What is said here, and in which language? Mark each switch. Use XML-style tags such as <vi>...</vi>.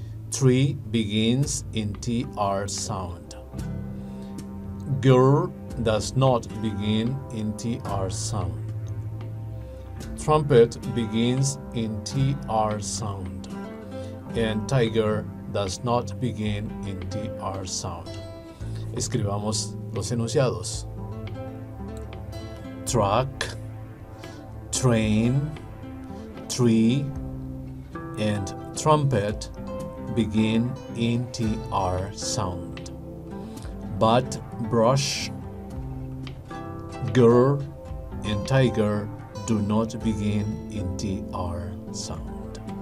<en>Tree begins in TR sound. Girl does not begin in TR sound. Trumpet begins in TR sound. And tiger does not begin in TR sound.</en> <es>Escribamos los enunciados.</es> <en>Truck, train, tree, and trumpet begin in TR sound, But, brush, girl, and tiger do not begin in TR sound.</en>